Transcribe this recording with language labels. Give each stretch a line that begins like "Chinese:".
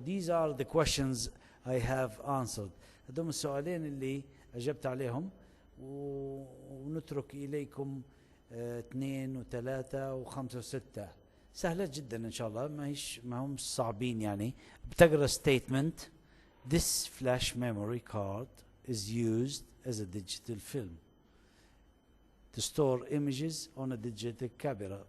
English: These are the questions I have answered.
Arabic: هذول السؤالين اللي أجبت عليهم، ونترك إليكم 2 و3 و5 و6. سهلة جدا إن شاء الله، ما هم صعبين. يعني بتقرأ statement.
English: This flash memory card is used as a digital film to store images on a digital camera.